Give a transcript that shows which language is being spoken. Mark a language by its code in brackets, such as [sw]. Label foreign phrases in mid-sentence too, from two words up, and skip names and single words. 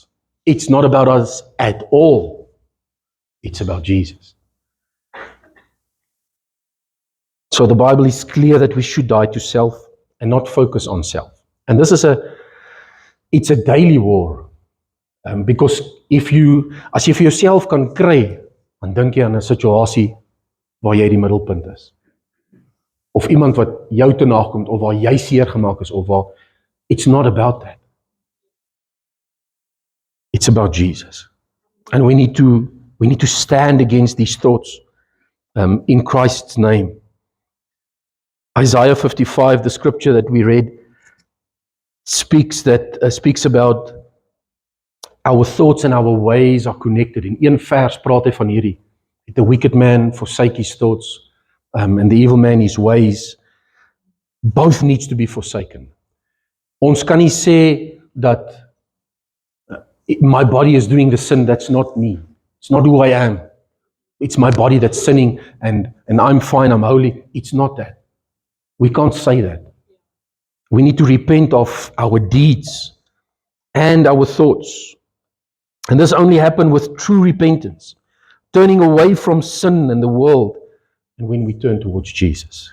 [en] It's not about us at all. It's about Jesus. So the Bible is clear that we should die to self and not focus on self. And this is it's a daily war. [af] Because as jy vir jouself kan kry, dan dink jy aan 'n situasie waar jy die middelpunt is. Of iemand wat jou te nakom of waar jy seer gemaak is of waar [en] it's not about that. It's about Jesus. And we need to stand against these thoughts in Christ's name. Isaiah 55, the scripture that we read, speaks about our thoughts and our ways are connected. [af] In een vers praat hy van hierdie. [en] The wicked man forsake his thoughts, and the evil man his ways. Both needs to be forsaken. [af] Ons kan nie sê dat [en] my body is doing the sin, that's not me. It's not who I am. It's my body that's sinning and I'm fine, I'm holy. It's not that. We can't say that. We need to repent of our deeds and our thoughts. And this only happened with true repentance, turning away from sin and the world, and when we turn towards Jesus.